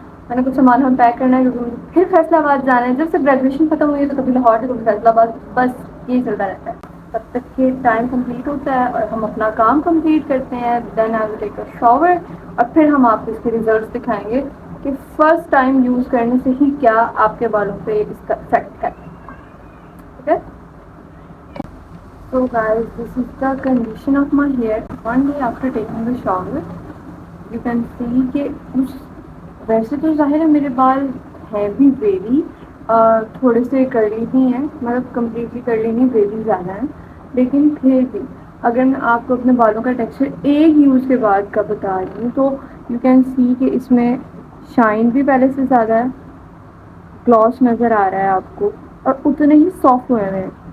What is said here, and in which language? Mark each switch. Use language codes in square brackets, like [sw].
[ur] میں نے کچھ سامان ہم پیک کرنا ہے کیونکہ پھر فیصلہ آباد جانا ہے. جب سے گریجویشن ختم ہوئی ہے تو کبھی لاہور سے کبھی فیصلہ آباد، بس یہی چلتا رہتا ہے. تب تک کہ ٹائم کمپلیٹ ہوتا ہے اور ہم اپنا کام کمپلیٹ کرتے ہیں. [en] then I will take a shower, [ur] اور پھر ہم آپ کو اس کے ریزلٹس دکھائیں گے کہ فرسٹ ٹائم یوز کرنے سے ہی کیا آپ کے بالوں پہ اس کا افیکٹ ہے. [en] Okay? So guys, this is the condition of my hair 1 day after taking the shower. You can see [ur] کہ ویسے تو ظاہر ہے میرے بال ہیں بھی ویری، تھوڑے سے کرلی بھی ہیں، مطلب کمپلیٹلی کرلی نہیں، ویری زیادہ ہیں. لیکن پھر بھی اگر میں آپ کو اپنے بالوں کا ٹیکسچر ایک یوز کے بعد کا بتا رہی ہوں تو [en] you can see [ur] کہ اس میں شائن بھی پہلے سے زیادہ ہے، گلاس نظر آ رہا ہے آپ کو، اور اتنے ہی سافٹ ہوئے ہیں.